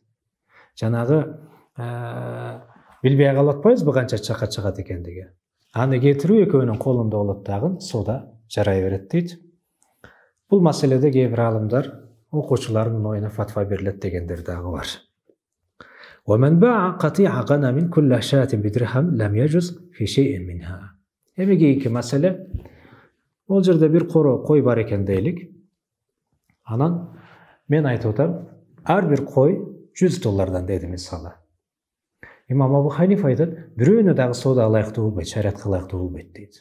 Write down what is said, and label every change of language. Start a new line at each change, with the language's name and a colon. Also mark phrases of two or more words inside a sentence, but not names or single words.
Kyrgyz: Жанагы билбей калып атпайбызбы канча чака чыгат экендиги. Аны кетирүү экөөнүн колунда болот дагы, соода жарай берет дейт. Бул маселеде кээ бир алымдар окуучулардын оюна фатва берилет дегендер дагы бар.
Arabic: ومن باع قطيع غنم كل شاة بدرهم لم يجوز في شيء منها.
Kyrgyz: Эми кийинки маселе, бул жерде бир кой бар экен дейлик. Анан мен айтып атам, ар бир кой $100 деди мисалы. Имам Абу Ханифа айтат, бирөөнө дагы соода ылайыктуу болбойт, шариатка ылайыктуу болбойт дейт.